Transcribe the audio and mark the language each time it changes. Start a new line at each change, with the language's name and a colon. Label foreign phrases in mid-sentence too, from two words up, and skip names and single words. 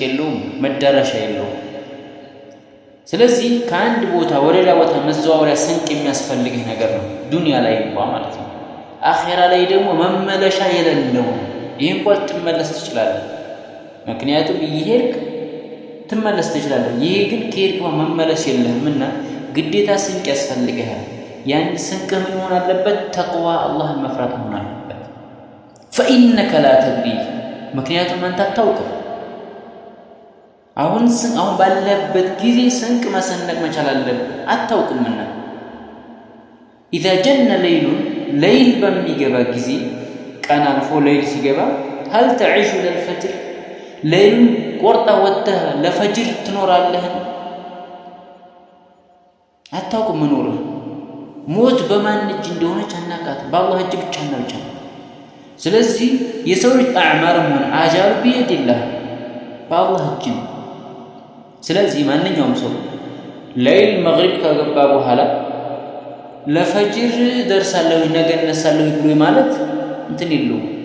Amharic: የለውም መዳረሻ የለውም ስለዚህ ከአንድ ቦታ ወደ ሌላ ቦታ መዘዋወሪያ ስንቅ የሚያስፈልግህ ነገር ነው ዱንያ ላይ እንኳን ማለት ነው አኺራ ላይ ደግሞ መመለሻ የሌለው ይሄን እንኳን ትመለስ ትችላለህ ምክንያቱም ይሄርክ ትመለስ ትችላለህ ይሄ ግን ከሄድክ መመለስ የለህምና ግዴታ ስንቅ ያስፈልግሃል ያን ስንቅ ምን ሆነ አለበት ተቅዋ አላህን መፍራት ሆነ አለበት
Arabic: فإنك لا تدري
Amharic: ምክንያቱም አንተ አታውቅም አሁን ባለበት ጊዜ ስንቅ መሰነቅ መቻል አለበት አታውቅምና
Arabic: إذا جن ليل ليل
Amharic: በሚገባ ጊዜ ቀን አልፎ ሌሊት ሲገባ
Arabic: هل تعيش للفجر ليل
Amharic: ቆርጣ ወጥተህ ለፈጅር ትኖራለህ አታውቅም መኖርህ ሞት በማን እጅ እንደሆነች አናቃት በአላህ እጅ ብቻ ነው ስለዚህ የሰው ልጅ አዕማርም ሆነ
Arabic: آجاله بيد الله
Amharic: በአላህ እጅ ነው ስለዚህ ማንኛውም ሰው ሌሊት መግሪብ ከገባ በኋላ ለፈጅር ደርሳለሁ ነገ እነሳለሁ ብሎ ማለት እንትን ይለው